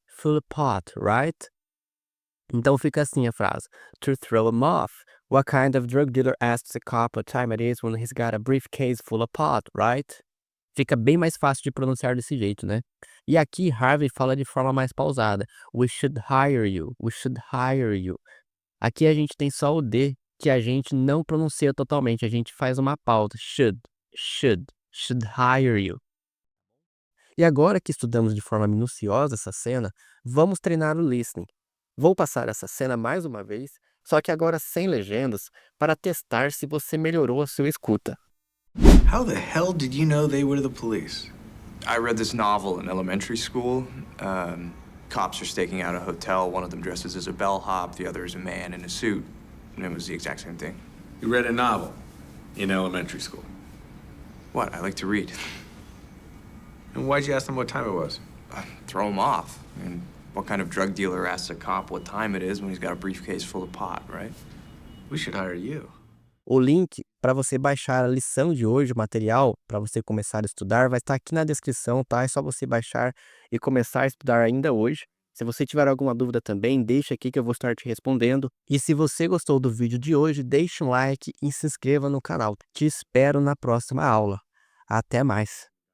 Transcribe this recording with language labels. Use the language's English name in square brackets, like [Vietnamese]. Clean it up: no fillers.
[English] full of pot, right? [Portuguese] Então fica assim a frase. [English] To throw him off. What kind of drug dealer asks a cop what time it is when he's got a briefcase full of pot, right? [Portuguese] Fica bem mais fácil de pronunciar desse jeito, né? E aqui Harvey fala de forma mais pausada. [English] We should hire you. [Portuguese] We should hire you. Aqui a gente tem só o D que a gente não pronuncia totalmente. A gente faz uma pausa. [English] Should hire you. [Portuguese] E agora que estudamos de forma minuciosa essa cena, vamos treinar o listening. Vou passar essa cena mais uma vez, só que agora sem legendas, para testar se você melhorou a sua escuta. [English] How the hell did you know they were the police? I read this novel in elementary school. Cops are staking out a hotel. One of them dresses as a bellhop. The other is a man in a suit. And it was the exact same thing. You read a novel in elementary school. What? I like to read. And why'd you ask them what time it was? Throw him off. I mean, what kind of drug dealer asks a cop what time it is when he's got a briefcase full of pot, right? We should hire you. [Portuguese] O link para você baixar a lição de hoje, o material, para você começar a estudar, vai estar aqui na descrição, tá? É só você baixar e começar a estudar ainda hoje. Se você tiver alguma dúvida também, deixa aqui que eu vou estar te respondendo. E se você gostou do vídeo de hoje, deixe um like e se inscreva no canal. Te espero na próxima aula. Até mais!